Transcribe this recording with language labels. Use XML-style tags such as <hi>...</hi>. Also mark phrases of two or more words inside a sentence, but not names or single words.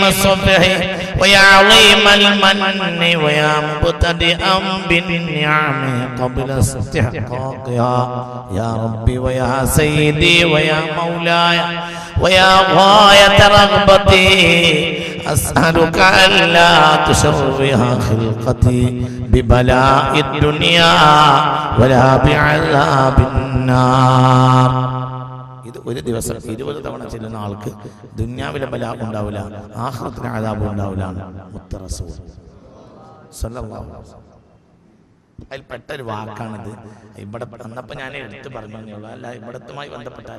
<ar>الصفح ويا عظيم المن ويا مبتدئا بالنعم قبل استحقاقها يا ربي ويا سيدي ويا مولاي ويا غاية رغبتي أسألك ألا تشوه خلقتي ببلاء الدنيا ولا بعذاب النار.</ar> <ml>ഇത് ഒരു ദിവസം 20 തവണ ചെല്ലുന്ന ആൾക്ക് ദുനിയാവിലെ ബലാ ഉണ്ടാവില്ല, ആഖിറത്തിലെ അദാബ് ഉണ്ടാവില്ല. മുത്ത റസൂൽ</ml> <ar>صلى الله عليه وسلم</ar> <ml>അതിൽ പെട്ടൊരു വാക്കാണിത്. ഇവിടെ വന്നപ്പോൾ ഞാൻ എടുത്ത് പറഞ്ഞു എന്നുള്ളൂ, അല്ല ഇവിടത്തുമായി ബന്ധപ്പെട്ടല്ല.</ml>